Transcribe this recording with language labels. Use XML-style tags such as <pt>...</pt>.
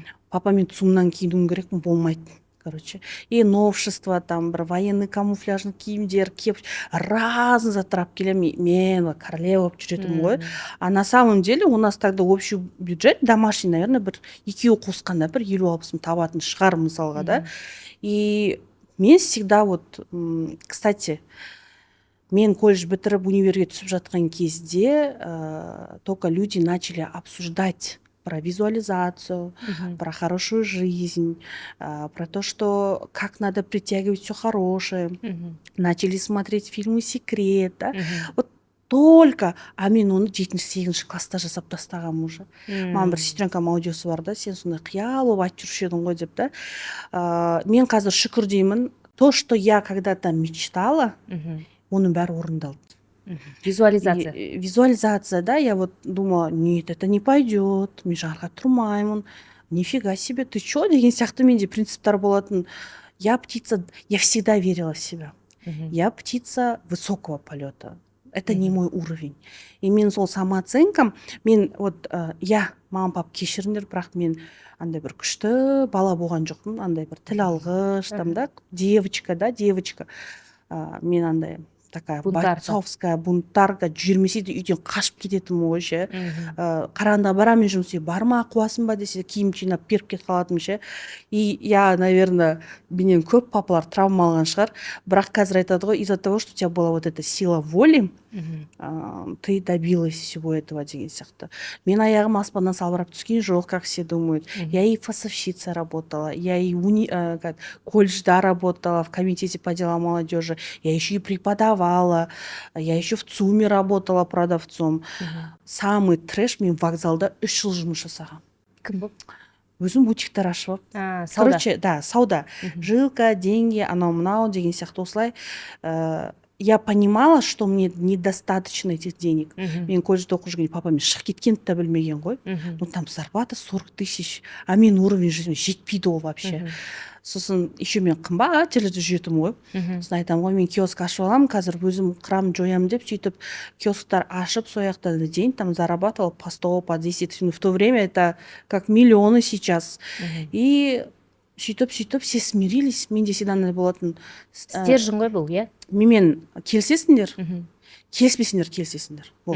<kk>Папа мен ЦУМнан киінуім керек, болмайды.</kk> <ru>Короче, и новшество, там,</ru> <kk>бір военный камуфляжный киімдер, кеп, разный затрап келем, мен королева болып жүретім ғой.</kk> <ru>А на самом деле у нас тогда общий бюджет домашний, наверное,</ru> <kk>бір екеуі қосқанда бір 50-60 мың табатын шығар мысалға,</kk> <ru>да. И мен всегда вот, кстати,</ru> <kk>мен колледж бітіріп универге түсіп жатқан кезде</kk> <ru>только люди начали обсуждать про визуализацию, про хорошую жизнь, про то, что как надо притягивать все хорошее. Начали смотреть фильмы «Секрет», да? Вот только,</ru> <kk>а мен оны 7-8 класста жасап тастағам уже. Маған бір сестренкам аудиосы бар да, сен сондай қиял болып айтып жүруші едің ғой деп да. Мен қазір шүкір деймін,</kk> <ru>то, что я когда-то мечтала,</ru> <kk>оның бәрі орындалды.</kk> <ru>Визуализация. Визуализация, да, я вот думала, нет, это не пойдет,</ru> <kk>мен жарға тұрмаймын,</kk> <ru>нифига себе, ты чё,</ru> <kk>деген сияқты менде принциптар болатын.</kk> <ru>Я птица, я всегда верила в себя. Я птица высокого полета. Это не мой уровень.</ru> <kk>И мен сол самооценкам, мен вот, я, мама, пап, кешіріңдер, бірақ мен андай бір күшті бала болған жоқпын, андай бір тіл алғыш, там, да, девочка, да, девочка. Мен андай</kk> <ru>такая Бунтарка. бойцовская бунтарка,</ru> <kk>жүрмесе де үйден қашып кететінмін ғой ше. Қараңғыда барамын жұмыс істеп, барма қуасың ба десе киім жинап беріп кетіп қалатынмын ше.</kk> <ru>И я, наверное,</ru> <kk>менен көп папалар травма алған шығар, бірақ қазір айтады ғой,</kk> <ru>из-за того, что у тебя была вот эта сила воли, ты добилась всего этого</ru> <kk>деген сияқты. Мен аяғым аспаннан салбырап түскен жоқ,</kk> <ru>как все думают. Я и фасовщица работала, я и колледжда работала, в комитете по делам молодежи, я еще и преподавала, я еще в ЦУМе работала продавцом. Самый трэш,</ru> <kk>мен вокзалда 3 жыл жұмыс жасағам. Кім болып? Өзім бутиктар ашып. Сауда.</kk> <ru>Короче, да,</ru> <kk>сауда. Жилка, деньги, анау мынау деген сияқты осылай.</kk> <ru>Я понимала, что мне недостаточно этих денег.</ru> <kk>Мен колледжде оқып жүрген папа мен шығып кеткенді де білмеген ғой.</kk> <ru>Ну там зарплата 40 тысяч,</ru> <kk>а мен уровень жизни жетпейді ол вообще. Сосын еще мен қымбат жерлерде жүретінмін ғой. Сосын айтамын ғой, мен киоск ашып аламын, қазір өзім қырам жоямын деп, сөйтіп киосктар ашып, сол жақта</kk> <ru>день там зарабатывал по 100, по 10. В то время это как миллионы сейчас. И сөйтіп все смирились, менде всегда болатын.</ru> <kk>Стержень ғой бұл, иә? Менімен келісесіңдер, келіспесіңдер.</kk>